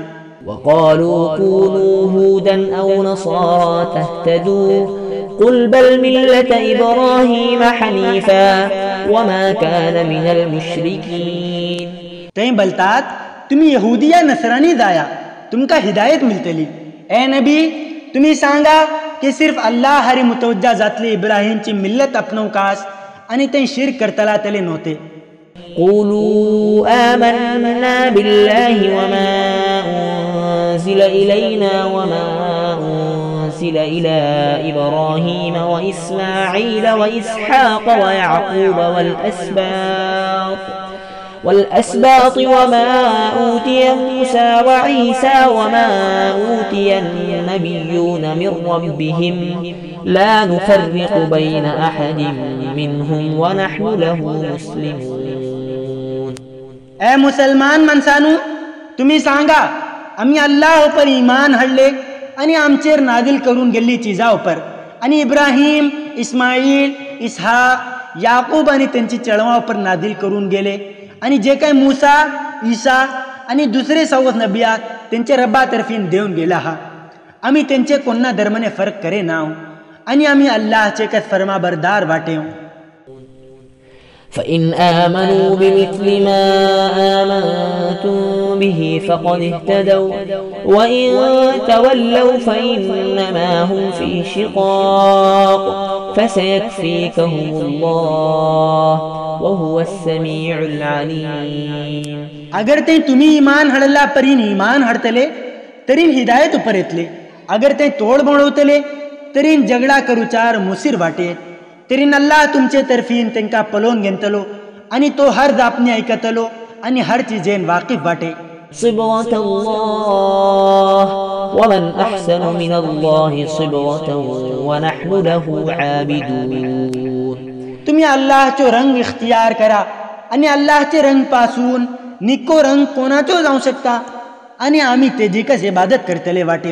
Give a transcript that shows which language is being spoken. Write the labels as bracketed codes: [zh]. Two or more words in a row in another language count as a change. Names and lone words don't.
[ar] وقالوا كونوا هودا أو نصارى تهتدوا قل بل ملة إبراهيم حنيفا وما كان من المشركين. [kok] ते बोलतात तुम्ही यहुदी या नसरानी जाया तुमका हिदायत मिळतली. ए नबी तुम्ही सांगा की सिर्फ अल्लाह हरी मुतवज्जा जातली इब्राहिमची मिल्लत अपनवकास आणि ते शिर्क करतला तले नव्हते. [ar] قولوا آمنا بالله وما أنزل إلينا وما أنزل إلى إبراهيم وإسماعيل وإسحاق ويعقوب والأسباط وما أوتي موسى وعيسى وما أوتي النبيون من ربهم لا نفرق بين أحد منهم ونحن له مسلمون. [kok] ए मुसलमान माणसानू तुम्ही सांगा आम्ही अल्लाह उपर ईमान हाडले आणि आमचेर नादिल करून गेल्ली चिजा उपर आणि इब्राहिम इस्माईल इसहाक याकूब आणि त्यांची चळवा उपर नादिल करून गेले आणि जे काही मूसा ईसा आणि दुसरे सवत नबियात त्यांचे रब्बा तर्फीन देऊन गेला हा आम्ही त्यांचे कोणा धर्मने फरक करे नाव आणि आम्ही अल्लाहचे कस फर्माबरदार वाटेव. [ar] فإن آمنوا بمثل ما آمنتم به فقد اهتدوا وإن تولوا فإنما هم في شقاق فسيكفيكهم الله وهو السميع العليم. [kok] अगर ते तुम्ही ईमान हडला परीन ईमान हडतले तरीन हिदायत उपर येतले. अगर ते तोड बनवतले तरीन झगडा करूचार मुसीर वाटेत. तरीन अल्लाह तुमचे तर्फीन तेंका पलोवन घेतलो आणि तो हर जापणी ऐकतलो आणि हर चीजेन वाकिफ वाटे. [ar] صبغة الله ومن أحسن من الله صبغة ونحن له عابدون. [kok] तुम्ही अल्लाहचो रंग इख्तियार करा आणि अल्लाहचे रंग पासून निको रंग कोणाचो जाऊ शकता आणि आम्ही तेजी कस इबादत करतले वाटे.